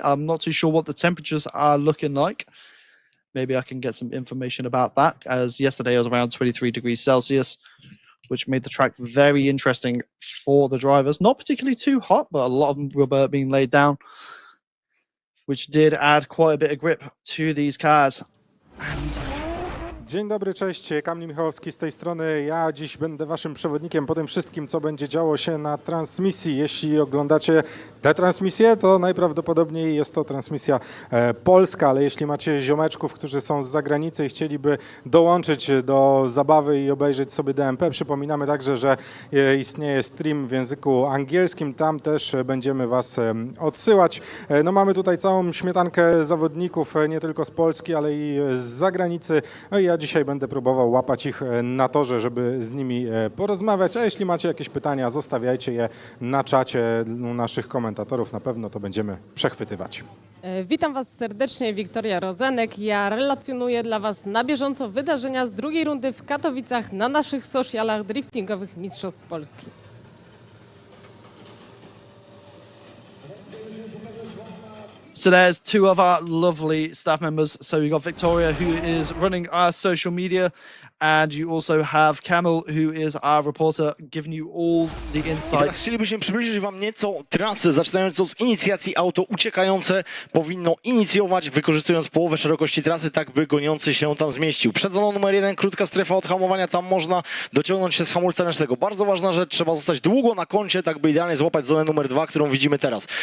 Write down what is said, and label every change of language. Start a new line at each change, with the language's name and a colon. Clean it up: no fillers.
English: I'm not too sure what the temperatures are looking like. Maybe I can get some information about that, as yesterday it was around 23 degrees Celsius, which made the track very interesting for the drivers. Not particularly too hot, but a lot of rubber being laid down, which did add quite a bit of grip to these cars.
Polish: Dzień dobry, cześć, Kamil Michałowski z tej strony. Ja dziś będę waszym przewodnikiem po tym wszystkim, co będzie działo się na transmisji. Jeśli oglądacie tę transmisję, to najprawdopodobniej jest to transmisja polska, ale jeśli macie ziomeczków, którzy są z zagranicy i chcieliby dołączyć do zabawy i obejrzeć sobie DMP, przypominamy także, że istnieje stream w języku angielskim, tam też będziemy was odsyłać. No, mamy tutaj całą śmietankę zawodników, nie tylko z Polski, ale i z zagranicy. No i ja dzisiaj będę próbował łapać ich na torze, żeby z nimi porozmawiać, a jeśli macie jakieś pytania, zostawiajcie je na czacie u naszych komentatorów, na pewno to będziemy przechwytywać. Witam Was serdecznie, Wiktoria Rozenek. Ja relacjonuję dla Was na bieżąco wydarzenia z drugiej rundy w Katowicach na naszych socialach Driftingowych Mistrzostw Polski.
English: So there's 2 of our lovely staff members. So we've got Victoria, who is running our social media, And you also have Camel, who is our reporter, giving you all the I insight.
Polish: teraz chcielibyśmy przybliżyć wam nieco trasę, zaczynając od inicjacji. Auto uciekające powinno inicjować, wykorzystując połowę szerokości trasy, tak by goniący się tam zmieścił. Przed zoną numer 1 krótka strefa od hamowania, tam można dociągnąć się z hamulca ręcznego. Bardzo ważna rzecz, trzeba zostać długo na koncie, tak by idealnie złapać zonę numer 2, którą widzimy teraz.